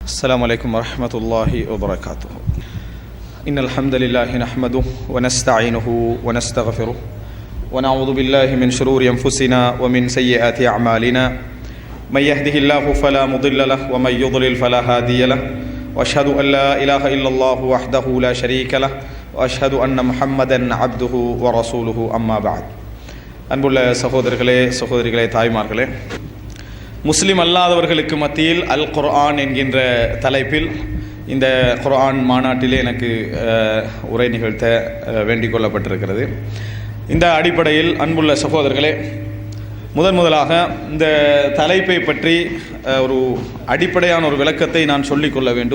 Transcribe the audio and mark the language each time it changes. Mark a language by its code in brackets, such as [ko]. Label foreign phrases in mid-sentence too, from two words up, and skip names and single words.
[ar] السلام عليكم ورحمة الله وبركاته. إن الحمد لله نحمده ونستعينه ونستغفره ونعوذ بالله من شرور أنفسنا ومن سيئات أعمالنا من يهده الله فلا مضل له ومن يضلل فلا هادي له وأشهد أن لا إله إلا الله وحده لا شريك له وأشهد أن محمدا عبده ورسوله أما بعد. [ta] அன்புள்ள சகோதரர்களே சகோதரிகளே தாய்மார்களே, முஸ்லிம் அல்லாதவர்களுக்கு மத்தியில் அல் குர்ஆன் என்கின்ற தலைப்பில் இந்த குர்ஆன் மாநாட்டிலே எனக்கு உரை நிகழ்த்த வேண்டிக் கொள்ளப்பட்டிருக்கிறது. இந்த அடிப்படையில் அன்புள்ள சகோதரர்களே, முதலாக இந்த தலைப்பை பற்றி ஒரு அடிப்படையான ஒரு விளக்கத்தை நான் சொல்லிக்கொள்ள வேண்டும்.